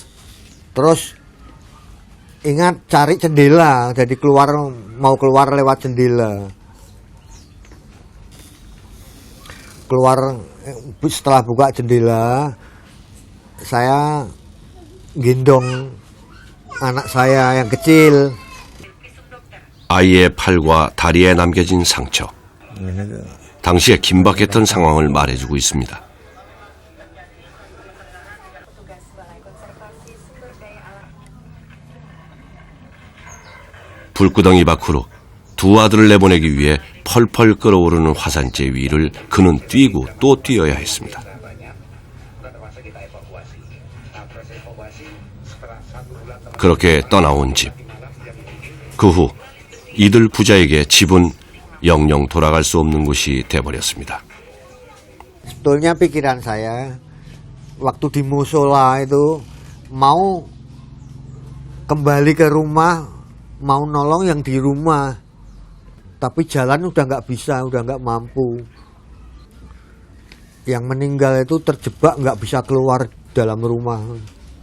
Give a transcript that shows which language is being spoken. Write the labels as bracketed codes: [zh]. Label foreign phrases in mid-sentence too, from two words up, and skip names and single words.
[id] Terus ingat cari jendela, jadi mau keluar lewat jendela. Keluar setelah buka jendela, saya gendong anak saya yang kecil. [ko] 아이의 팔과 다리에 남겨진 상처. 당시에 긴박했던 상황을 말해주고 있습니다. 불구덩이 밖으로 두 아들을 내보내기 위해 펄펄 끓어오르는 화산재 위를 그는 뛰고 또 뛰어야 했습니다. 그렇게 떠나온 집. 그 후 이들 부자에게 집은 영영 돌아갈 수 없는 곳이 돼버렸습니다. [id] Sebetulnya pikiran saya waktu di musola itu mau kembali ke rumah, mau nolong yang di rumah, tapi jalan udah nggak bisa, udah nggak mampu. Yang meninggal itu terjebak nggak bisa keluar dalam rumah.